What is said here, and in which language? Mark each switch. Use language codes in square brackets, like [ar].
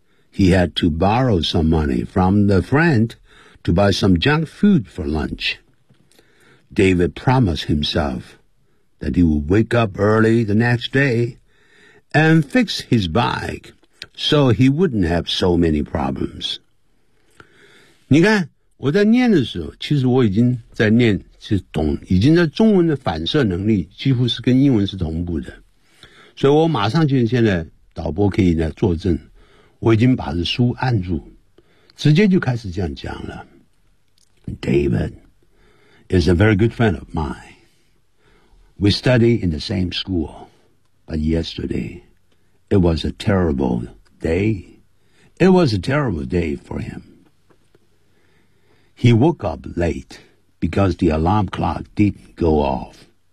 [en] He had to borrow some money from the friend to buy some junk food for lunch. David promised himself that he would wake up early the next day and fix his bike so he wouldn't have so many problems. [zh] 你看我在念的时候，其实我已经在念，是懂，已经在中文的反射能力几乎是跟英文是同步的，所以我马上就现在导播可以来作证，我已经把这书按住，直接就开始这样讲了。 [en] David is a very good friend of mine. We study in the same school, but yesterday it was a terrible day. It was a terrible day for him. He woke up late because the alarm clock didn't go off.